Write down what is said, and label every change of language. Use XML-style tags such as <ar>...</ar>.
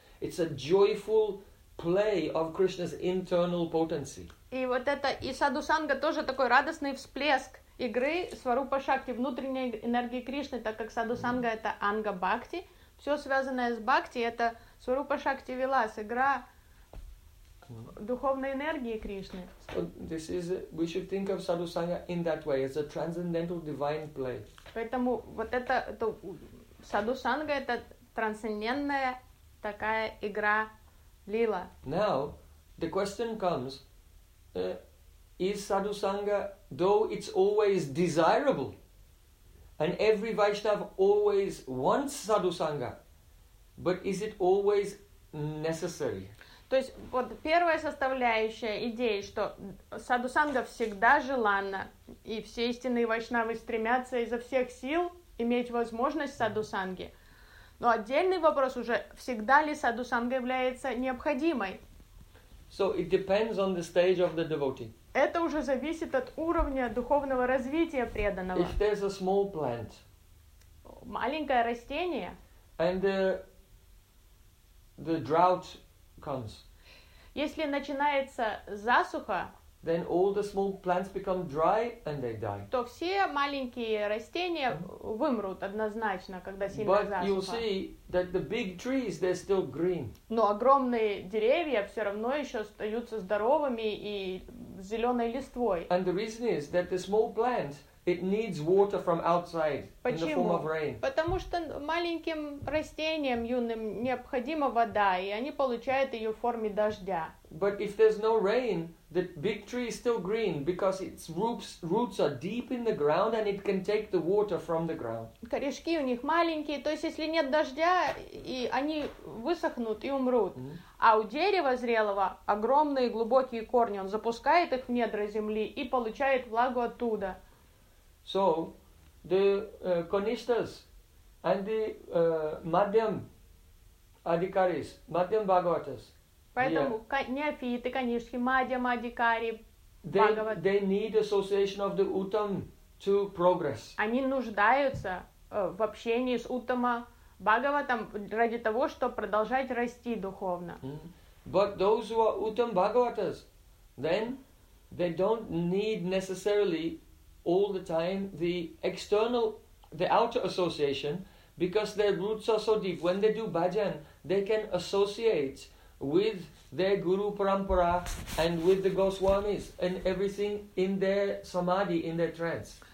<en>It's a joyful play of Krishna's internal potency.</en> <ru>И вот это, и саду санга тоже такой радостный всплеск игры Сварупа Шакти, внутренней энергии Кришны, так как Садусанга это Анга Бхакти. Все связанное с Бхакти, это Сварупа Шакти Вилас, игра духовной энергии Кришны.</ru> <en>So this is, we should think of Садусанга in that way, as a transcendental divine play.</en> <ru>Поэтому вот это Садусанга это трансцендентная такая игра лила.</ru> <en>Now, the question comes, is Sadhusanga, though it's always desirable, and every Vaishnava always wants Sadhusanga, but is it always necessary?</en> <ru>То есть вот первая составляющая идеи, что Sadhusanga всегда желанна, и все истинные Вайшнавы стремятся изо всех сил иметь возможность Sadhusanga. Но отдельный вопрос уже, всегда ли Sadhusanga является необходимой?</ru> <en>So it depends on the stage of the devotee.</en> <ru>Это уже зависит от уровня духовного развития преданного.</ru> <en>If there's a small plant,</en> <ru>маленькое растение,</ru> <en>and the drought comes,</en> <ru>если начинается засуха,</ru> <en>then all the small plants become dry and they die.</en> <ru>То все маленькие растения вымрут однозначно, когда сильная</ru> <en>But</en> <ru>засуха.</ru> <en>But you'll see that the big trees, they're still green.</en> <ru>Но огромные деревья все равно еще остаются здоровыми и зеленой листвой.</ru> <en>And the reason is that the small plant, it needs water from outside.</en> <ru>Почему?</ru> <en>In the form of rain.</en> <ru>Потому что маленьким растениям юным необходима вода, и они получают ее в форме дождя.</ru> <en>But if there's no rain, the big tree is still green because its roots are deep in the ground and it can take the water from the ground.</en> <ru>Корешки у них маленькие, то есть если нет дождя, и они высохнут и умрут. Mm-hmm. А у дерева зрелого огромные глубокие корни, он запускает их в недра земли и получает влагу оттуда.</ru> <en>So, the Kanishthas and the Madhyam Adhikaris, Madhyam Bhagavatas,</en> <ru>поэтому</ru> <en>yeah.</en> <ru>неофиты, конечно, мадья, мадикари, Бхагават.</ru> <en>They need association of the Uttam to progress.</en> <ru>Они нуждаются в общении с Уттама Бхагаватом ради того, чтобы продолжать расти духовно. Mm-hmm.</ru> <en>But those who are Uttam Bhagavatas, then they don't need necessarily all the time the external, the outer association, because their roots are so deep. When they do bhajan, they can associate with their guru parampara and with the goswamis and everything in their samadhi, in their trance.</en>